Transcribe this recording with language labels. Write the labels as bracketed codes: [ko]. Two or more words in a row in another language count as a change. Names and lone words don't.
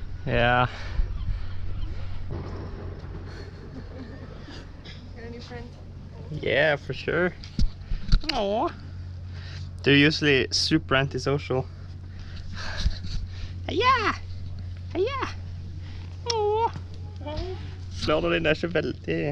[en] Yeah. Got any friends? Yeah, for sure. Aww. They're usually super antisocial. [no] Heia! Heia! Åh! Slår du den der så veldig...